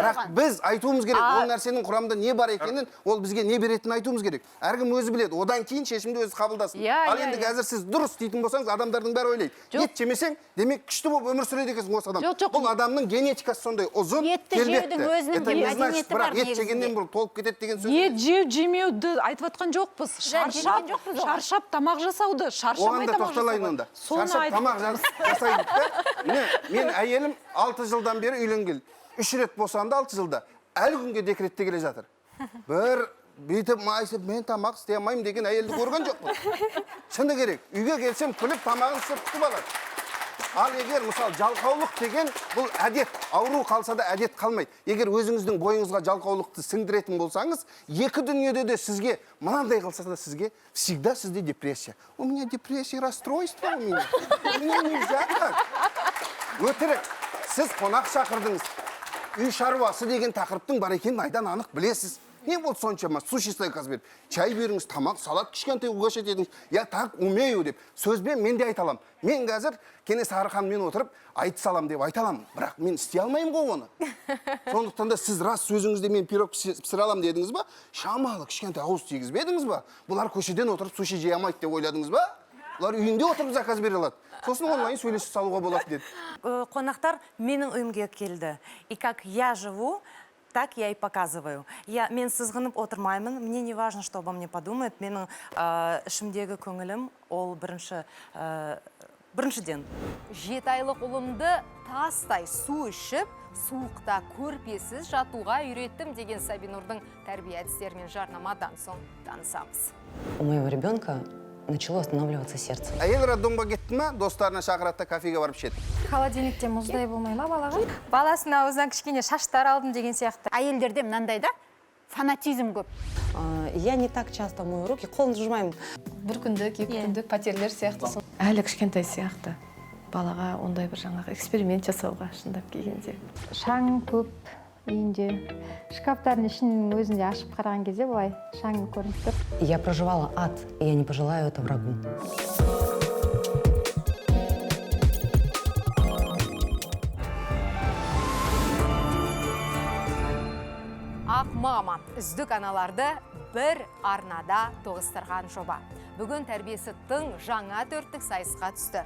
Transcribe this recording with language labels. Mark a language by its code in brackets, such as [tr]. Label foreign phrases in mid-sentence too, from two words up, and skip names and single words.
[kk] Бірақ біз айтуымыз керек, ол нәрсенің құрамында не бар екенін, ол бізге не беретінін айтуымыз керек. Әркім өзі біледі, одан кейін шешімді өзі қабылдасын. Ал енді қазір сіз дұрыс дейтін болсаңыз, адамдардың бәрі ойлайды. Ет жемесең, демек күшті болып өмір сүреді екенсің осы адам. Бұл адамның генетикасы сондай ұзын, келбетті. [ru] Это не значит, [kk] бірақ ет жегеннен бұрын толып кетеді деген сөз. Ет жеу, жемеуді айтып отқан жоқпыз. Шаршап тамақ жасауды, шаршамай тамақ жасауды. Шаршап тамақ жасайды. Мен әйелім 6 жылдан бері үйленгелі. 3 рет босанды 6 жылда. Әлі күнге декретте келе жатыр. Бір бүйтіп майысып, мен тамақ істей алмаймын деген әйелді көрген жоқпын. Шыны керек, үйге келсем күліп тамағын істеп күтіп алады. Ал егер мысалы жалқаулық деген бұл әдет, ауру қалса да әдет қалмайды. Егер өзіңіздің бойыңызға жалқаулықты сіңдіретін болсаңыз, екі дүниеде де сізге мынандай қалса да сізге всегда сізде депрессия. [ru] У меня депрессия, расстройство у меня. У меня нельзя так. [kk] Өтірік, сіз қонақ шақырдыңыз. Үй шаруасы деген тақырыптың бар екенін айдан анық білесіз. Не бол соншама, суши стойкасы беріп, чай беріңіз, тамақ, салат кішкентай угощать етіңіз. [ru] Я так умею [kk] деп, сөзбен мен де айта аламын. Мен қазір Кенесары ханмен отырып, айта салам деп айта аламын. Бірақ мен істей алмаймын ғой оны. Сондықтан да сіз рас сөзіңізде мен пирог пісіре аламын дедіңіз ба? Шамалы кішкентай ауыз тигізбедіңіз ба? Бұлар көшеден отырып суши жей алмайды деп ойладыңыз ба? Бұлар үйінде отырып заказ бере алады. Сосын онлайн сөйлесіп салуға болады деді. Қонақтар менің үйімге келді. [ru] И как я живу, так я и показываю. [kk] Мен сызғынып отырмаймын, [ru] мне не важно, что обо мне подумают. [kk] Менің ішімдегі көңілім ол біріншіден. 7 айлық ұлымды тастай су ішіп, суықта көрпесіз жатуға үйреттім деген Сабинурдың тәрбие әдістерімен жарнамадан соң танысамыз. [ru] У моего ребенка начало останавливаться сердце. [kk] Әйел роддомға кетті ма, достарына шақырады, кафеге барып ішеді. Холодильникте мұздай болмай ма балаға? Баласының аузынан кішкене шаштар алдым деген сияқты. Әйелдерде мынандай да фанатизм көп. [ru] Я не так часто мою руки, [kk] қолын жумаймын. Бір күндік, екі күндік пәтерлер сияқты. Әлі кішкентай сияқты. балаға ондай бір жаңағы эксперимент жасауға шындап келгенде. Шаң көп үйінде. Шкафтардың ішінің өзінде ашып қараған кезде былай шаң көрініп тұр. [ru] Я проживала ад, и я не пожелаю это врагу. [kk] Ақ мама үздік аналарды бір арнада тоғыстырған жоба. Бүгін тәрбиесі тың жаңа төрттік сайысқа түсті.